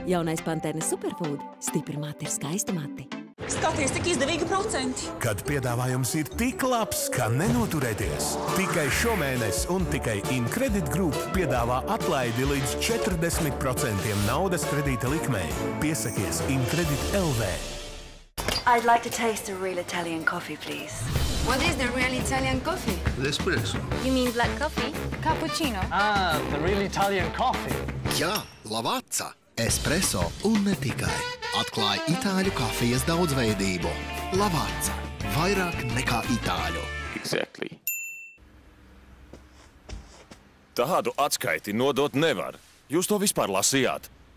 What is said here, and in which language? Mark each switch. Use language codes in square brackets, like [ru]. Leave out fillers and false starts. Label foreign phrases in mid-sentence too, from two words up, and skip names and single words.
[lv] Jaunais Pantene Superfood – stipri mati ir skaisti mati. Skaties, cik izdevīgi procenti. Kad piedāvājums ir tik labs, ka nenoturēties. Tikai šomēnes un tikai Incredit Group piedāvā atlaidi līdz 40% naudas kredīta likmei. Piesakies Incredit LV. [en] I'd like to taste a real Italian coffee, please. What is the real Italian coffee? Espresso. You mean black coffee? Cappuccino? Ah, the real Italian coffee. [lv] Jā, Lavazza. Espresso un ne tikai. Atklāja itāļu kafijas daudzveidību. Lavazza. Vairāk nekā itāļu. [en] Exactly. [lv] Tādu atskaiti nodot nevar. Jūs to vispār lasījāt?